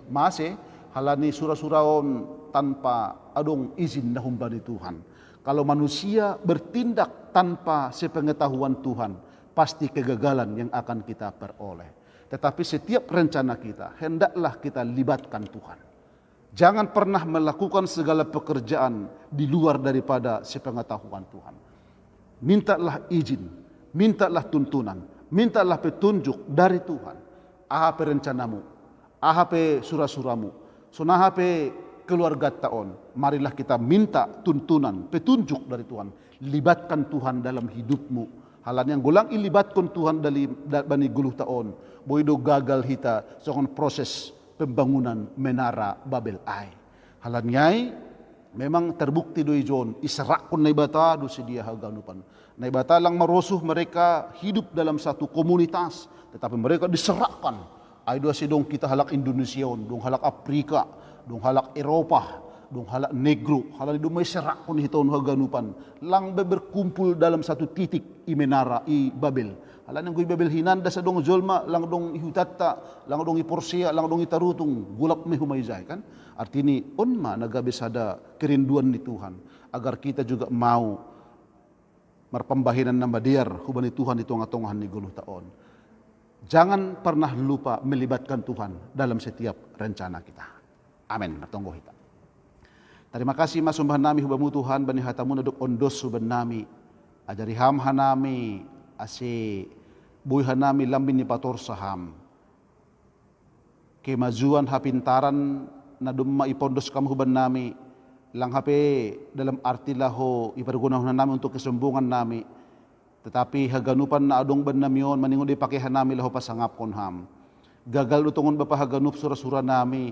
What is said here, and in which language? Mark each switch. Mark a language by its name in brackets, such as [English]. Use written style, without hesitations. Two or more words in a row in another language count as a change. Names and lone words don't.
[Batak Simalungun] Masih halani surah-surah on tanpa adong izin na humbani Tuhan. [Indonesian] Kalau manusia bertindak tanpa sepengetahuan Tuhan, pasti kegagalan yang akan kita peroleh. Tetapi setiap rencana kita, hendaklah kita libatkan Tuhan. Jangan pernah melakukan segala pekerjaan di luar daripada sepengetahuan Tuhan. Mintalah izin, mintalah tuntunan, mintalah petunjuk dari Tuhan. [Batak Simalungun] Ahape rencanamu, ahape surah-suramu, sunahape keluarga taon. [Indonesian] Marilah kita minta tuntunan, petunjuk dari Tuhan. Libatkan Tuhan dalam hidupmu. [Batak Simalungun] Halan [Indonesian] yang gulang [Batak Simalungun] ilibatkan Tuhan dari bani guluh taon. Boydo gagal hita sokon proses pembangunan Menara Babel ai. Halan nyai memang terbukti doi John israkon naibata do sedia haganupan. Naibata lang marosuh [Indonesian] mereka hidup dalam satu komunitas, tetapi mereka diserahkan. [Batak Simalungun] Ai do sidong kita halak Indonesia, dong halak Afrika, dong halak Eropa, dong halak negro, halak do may serakon hiton haganupan. [Indonesian] Lang berkumpul dalam satu titik i Menara i Babel. [Batak Simalungun] Alam yang gue Babel hinanda sa dong jolma, lang dong ihutata, lang dong iporsia, lang dong itarutung, gulap me humayzay kan. Artinya unma nagabisada kerinduan ni Tuhan [Indonesian] agar kita juga mau [Batak Simalungun] marpambahinan na madiar hubani Tuhan itu ngatongahan ni guluh taon. [Indonesian] Jangan pernah lupa melibatkan Tuhan dalam setiap rencana kita. [Batak Simalungun] Amin. Natonggo kita. Terima kasih masumbah nami hubamu Tuhan bani hatamu naduk ondos suban nami. Ajari ham hanami ase buhay hanami lambin ni pator saham. Kemajuan hapintaran na dumma ipondos kamu huban nami. Lang hape [Indonesian] dalam arti [Batak Simalungun] laho ipergunahan nami [Indonesian] untuk kesombongan [Batak Simalungun] nami. Tetapi haganupan na adong ban namion maningon di pakihan nami laho pasangap kon ham. Gagal utungon bapa haganup surah-surah nami.